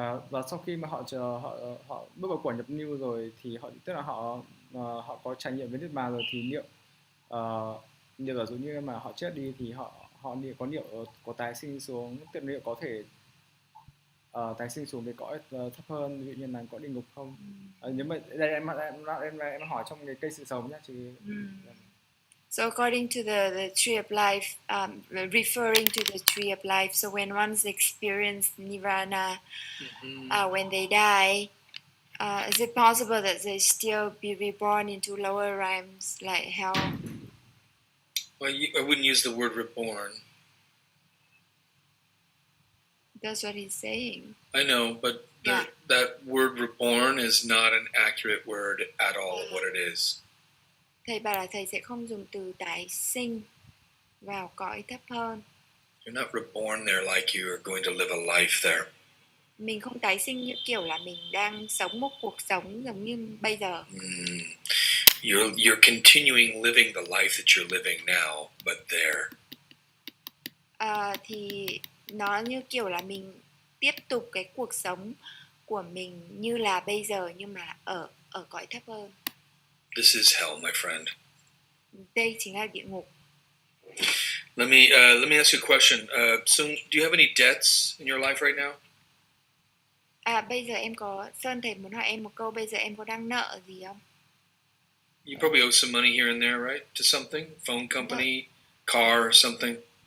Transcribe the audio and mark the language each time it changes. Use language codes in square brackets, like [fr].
[vi] Và sau khi mà họ bước vào quả nhập lưu rồi thì tức là họ có trải nghiệm với niết bàn rồi thì liệu giả dụ như mà họ chết đi thì họ có tái sinh xuống, tức liệu có thể tái sinh xuống cái cõi thấp hơn, ví dụ như là cõi địa ngục không? Nếu mà đây em hỏi trong cái cây sự sống nhá, chứ. [en] So according to the tree of life, referring to the tree of life, so when one's experienced nirvana, when they die, is it possible that they still be reborn into lower realms like hell? Well, I wouldn't use the word reborn. That's what he's saying. I know, but that word reborn is not an accurate word at all of what it is. [vi] Thầy bảo là thầy sẽ không dùng từ tái sinh vào cõi thấp hơn. [en] You're not reborn there like you are going to live a life there. [vi] Mình không tái sinh như kiểu là mình đang sống một cuộc sống giống như bây giờ. [en] You're continuing living the life that you're living now, but there. [vi] Thì nó như kiểu là mình tiếp tục cái cuộc sống của mình như là bây giờ nhưng mà ở ở cõi thấp hơn. [en] This is hell, my friend. [vi] Đây chính là địa ngục. [en] Let me ask you a question. So, do you have any debts in your life right now? [vi] Bây giờ em có, Sơn thầy muốn hỏi em một câu, bây giờ em có đang nợ gì không? [en] You probably owe some money here and there, right? To something, phone company, car, or something.